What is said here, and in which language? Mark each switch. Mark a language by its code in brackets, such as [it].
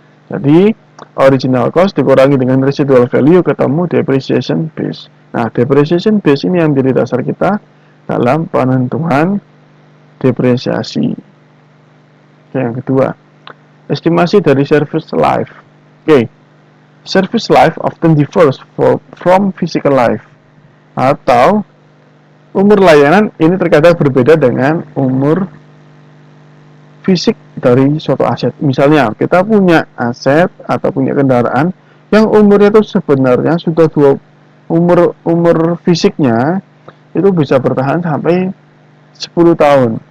[id] Jadi original cost dikurangi dengan residual value ketemu depreciation base. Nah, depreciation base ini yang menjadi dasar kita dalam penentuan depresiasi. Oke, yang kedua, estimasi dari service life. [en] Oke, service life often differs from physical life. [id] Atau umur layanan ini terkadang berbeda dengan umur fisik dari suatu aset. Misalnya, kita punya aset atau punya kendaraan yang umurnya itu sebenarnya sudah umur fisiknya itu bisa bertahan sampai 10 tahun.